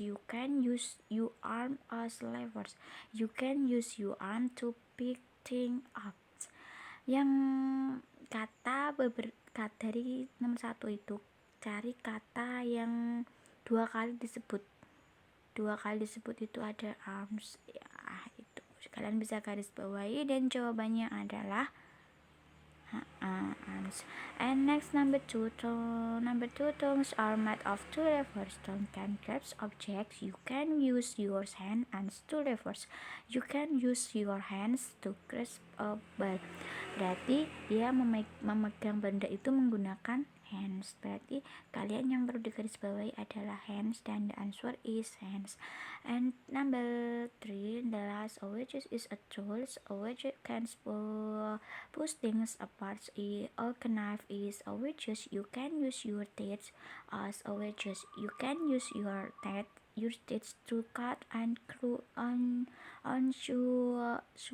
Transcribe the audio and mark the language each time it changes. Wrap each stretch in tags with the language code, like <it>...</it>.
<en>You can use your arm as levers. You can use your arm to pick things up.</en> <id>Yang kata dari nomor 1 itu cari kata yang dua kali disebut itu ada arms ya, itu kalian bisa garis bawahi dan jawabannya adalah arms.</id> <en>And next number 2 tongues are made of 2 levers. Tongue can grasp objects. You can use your hand and 2 levers. You can use your hands to grasp a ball.</en> <id>Berarti dia memegang benda itu menggunakan hands. Berarti kalian yang perlu digarisbawahi adalah hands, dan</id> <en>the answer is hands. And number 3, the last, a wedge is a tool. A wedge can push things apart. A knife is a wedge. You can use your teeth as a wedge. You can use your teeth to cut and glue on food.</en>